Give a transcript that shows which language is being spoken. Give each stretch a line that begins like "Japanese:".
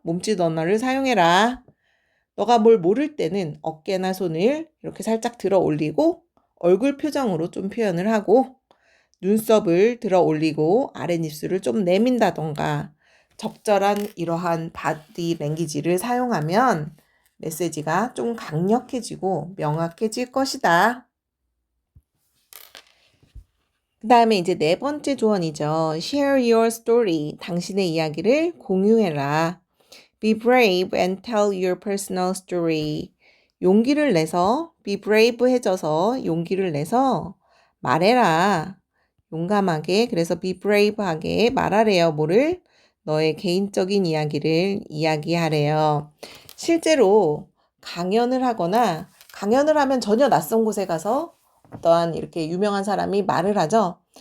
Korean: 몸짓 언어를 사용해라. 너가 뭘 모를 때는 어깨나 손을 이렇게 살짝 들어 올리고 얼굴 표정으로 좀 표현을 하고 눈썹을 들어 올리고 아랫입술을 좀 내민다던가 적절한 이러한 바디 랭귀지를 사용하면 메시지가 좀 강력해지고 명확해질 것이다. 그 다음에 이제 네 번째 조언이죠.
English: Share your story.
Korean: 당신의 이야기를 공유해라.
English: Be brave and tell your personal story.
Korean: 용기를 내서,
English: be brave
Korean: 해져서 용기를 내서 말해라. 용감하게, 그래서
English: be brave
Korean: 하게 말하래요. 뭐를? 너의 개인적인 이야기를 이야기하래요. 실제로 강연을 하면 전혀 낯선 곳에 가서 어떠한 이렇게 유명한 사람이 말을 하죠.